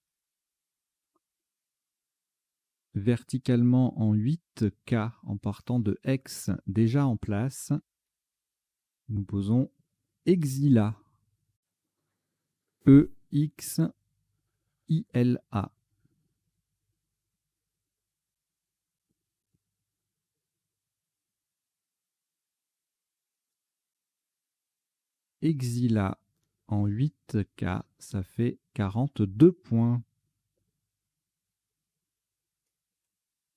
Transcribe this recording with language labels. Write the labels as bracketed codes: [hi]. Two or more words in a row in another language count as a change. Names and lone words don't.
[fr] Verticalement en 8K en partant de X déjà en place. Nous posons Exila. E-X-I-L-A. Exila en 8K, ça fait 42 points.